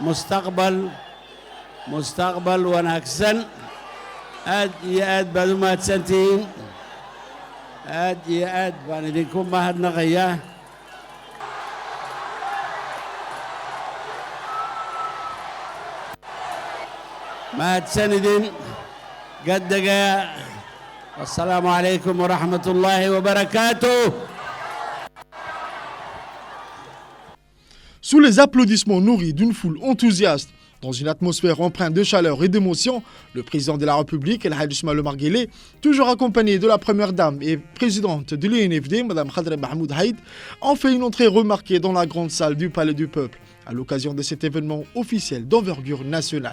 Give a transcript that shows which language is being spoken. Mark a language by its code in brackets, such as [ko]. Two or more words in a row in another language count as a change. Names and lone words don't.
[so] mustaqbal wanaagsan aad iyo aad baad u mahadsantihiin aad iyo aad baan idinku mahadnaqayaa mahadsanidin gaddaga [ar] والسلام عليكم ورحمة الله وبركاته. [fr] Sous les applaudissements nourris d'une foule enthousiaste, dans une atmosphère empreinte de chaleur et d'émotion, le président de la République, El Hadj Ismaël Omar Guelleh, toujours accompagné de la première dame et présidente de l'UNFD, Mme Khadra Mahmoud Haïd, ont fait une entrée remarquée dans la grande salle du Palais du Peuple, à l'occasion de cet événement officiel d'envergure nationale.